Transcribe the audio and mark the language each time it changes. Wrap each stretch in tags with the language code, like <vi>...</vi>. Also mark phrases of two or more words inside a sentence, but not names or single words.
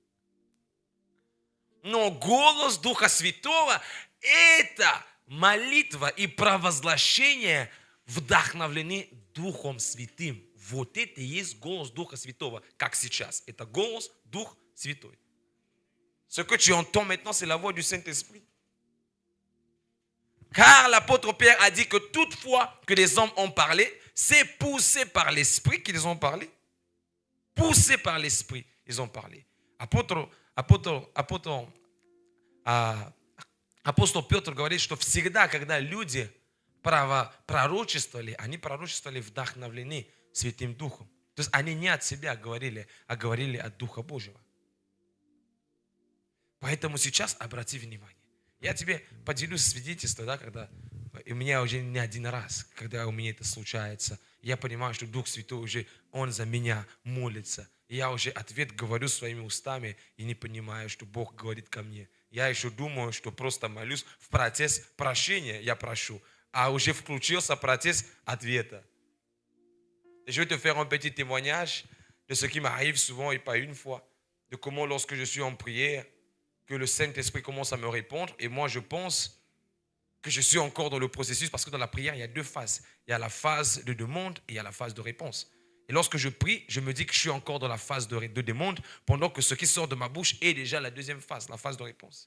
<ru>Но голос Духа Святого – это молитва и провозглашение вдохновлены Духом Святым. Вот это и есть голос Духа Святого, как сейчас. Это голос Дух Святой.</ru> <fr>Ce que tu entends maintenant, c'est la voix du Saint-Esprit. Car l'apôtre Pierre a dit que toutefois que les hommes ont parlé, c'est poussé par l'Esprit qu'ils ont parlé. Poussé par l'Esprit, ils ont parlé.</fr> <ru>Апостол Петр говорит, что всегда, когда люди пророчествовали, они пророчествовали вдохновлены Святым Духом. То есть они не от себя говорили, а говорили от Духа Божьего. Поэтому сейчас обрати внимание. Я тебе поделюсь свидетельством, да, когда у меня уже не один раз, когда у меня это случается, я понимаю, что Дух Святой уже, Он за меня молится. И я уже ответ говорю своими устами и не понимаю, что Бог говорит ко мне. Я еще думаю, что просто молюсь в процесс прощения, я прошу, а уже включился процесс ответа.</ru> <fr>Et je vais te faire un petit témoignage de ce qui m'arrive souvent et pas une fois, de comment lorsque je suis en prière, que le Saint-Esprit commence à me répondre et moi je pense que je suis encore dans le processus parce que dans la prière il y a deux phases. Il y a la phase de demande et il y a la phase de réponse. Et lorsque je prie, je me dis que je suis encore dans la phase de demande pendant que ce qui sort de ma bouche est déjà la deuxième phase, la phase de réponse.</fr>